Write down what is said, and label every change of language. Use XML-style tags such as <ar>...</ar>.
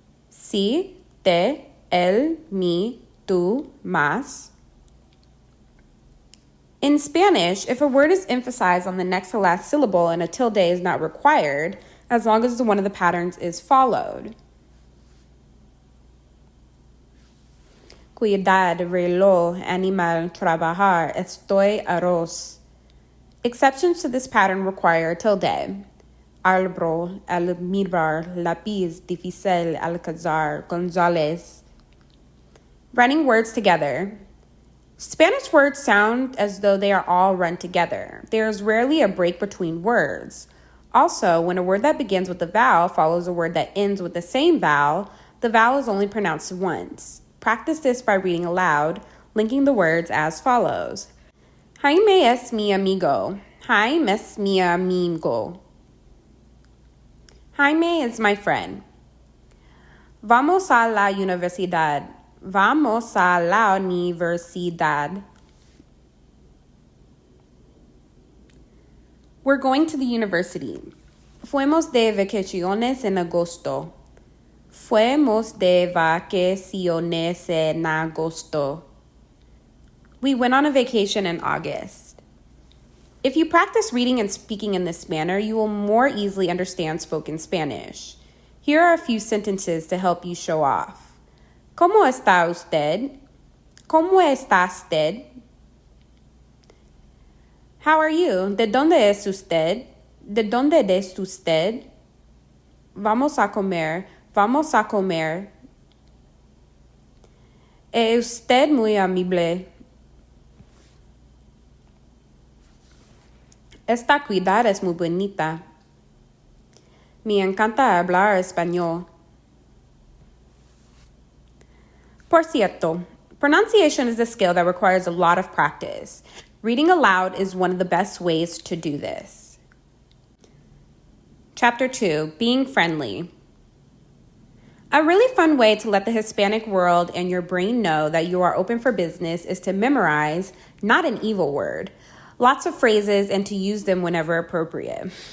<es>Sí, te, él, mi, tú, más.</es> <en>In Spanish, if a word is emphasized on the next to last syllable and a tilde is not required, as long as one of the patterns is followed.</en> <es>Cuidar, reloj, animal, trabajar, estoy, arroz.</es> <en>Exceptions to this pattern require a tilde.</en> <es>Arbro, almíbar, lápiz, difícil, alcázar, González.</es> <en>Running words together. Spanish words sound as though they are all run together. There is rarely a break between words. Also, when a word that begins with a vowel follows a word that ends with the same vowel, the vowel is only pronounced once. Practice this by reading aloud, linking the words as follows.</en> <es>Jaime es mi amigo. Jaime es mi amigo.</es> <en>Jaime is my friend.</en> <es>Vamos a la universidad. Vamos a la universidad.</es> <en>We're going to the university.</en> <es>Fuimos de vacaciones en agosto. Fuimos de vacaciones en agosto.</es> <en>We went on a vacation in August. If you practice reading and speaking in this manner, you will more easily understand spoken Spanish. Here are a few sentences to help you show off.</en> <es>¿Cómo está usted? ¿Cómo está usted?</es> <en>How are you?</en> <es>¿De dónde es usted? ¿De dónde es usted? Vamos a comer. Vamos a comer. Es usted muy amable. Esta ciudad es muy bonita. Me encanta hablar español. Por cierto,</es> <en>pronunciation is a skill that requires a lot of practice. Reading aloud is one of the best ways to do this. Chapter 2, Being Friendly. A really fun way to let the Hispanic world and your brain know that you are open for business is to memorize, not an evil word, lots of phrases and to use them whenever appropriate.</en>